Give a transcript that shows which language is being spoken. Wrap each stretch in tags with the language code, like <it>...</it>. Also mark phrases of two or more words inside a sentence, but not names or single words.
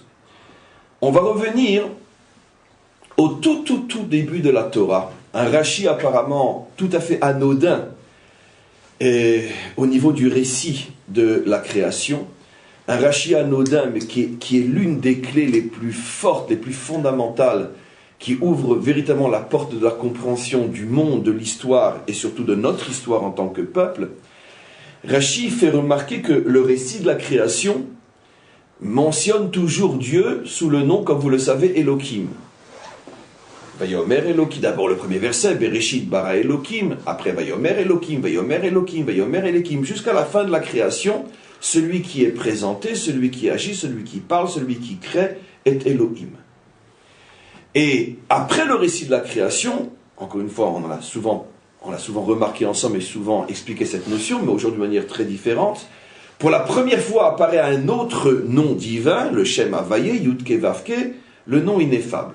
<fr>On va revenir au tout début de la Torah, un Rashi apparemment tout à fait anodin, et au niveau du récit de la création, un Rashi anodin, mais qui est l'une des clés les plus fortes, les plus fondamentales, qui ouvre véritablement la porte de la compréhension du monde, de l'histoire, et surtout de notre histoire en tant que peuple. Rashi fait remarquer que le récit de la création mentionne toujours Dieu sous le nom, comme vous le savez, Elohim.</fr> <he>ויאמר אלהים,</he> <fr>d'abord le premier verset,</fr> <he>בראשית ברא אלהים, après ויאמר אלהים, ויאמר אלהים, ויאמר אלהים,</he> <fr>jusqu'à la fin de la création, celui qui est présenté, celui qui agit, celui qui parle, celui qui crée, est Elohim. Et après le récit de la création, encore une fois, on l'a souvent remarqué ensemble et souvent expliqué cette notion, mais aujourd'hui de manière très différente, pour la première fois apparaît un autre nom divin, le</fr> <he>שם הוי"ה, יוד-קי ואו-קי,</he> <fr>le nom ineffable.</fr>